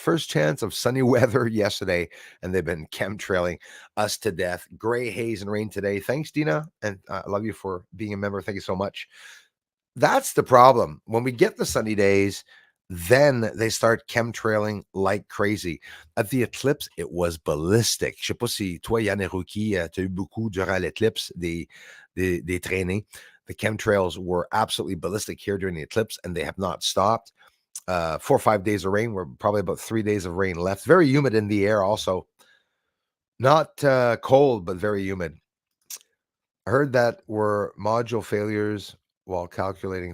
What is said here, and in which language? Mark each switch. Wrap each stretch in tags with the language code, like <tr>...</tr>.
<en>First chance of sunny weather yesterday, and they've been chemtrailing us to death. Gray haze and rain today. Thanks, Dina, and I love you for being a member. Thank you so much. That's the problem. When we get the sunny days, then they start chemtrailing like crazy. At the eclipse, it was ballistic.</en> <fr>Je sais pas si toi, Yaneruki, tu as eu beaucoup durant l'eclipse des traînées.</fr> <en>The chemtrails were absolutely ballistic here during the eclipse, and they have not stopped. 4 or 5 days of rain. We're probably about 3 days of rain left. Very humid in the air also. Not cold, but very humid. I heard that were module failures while calculating.</en>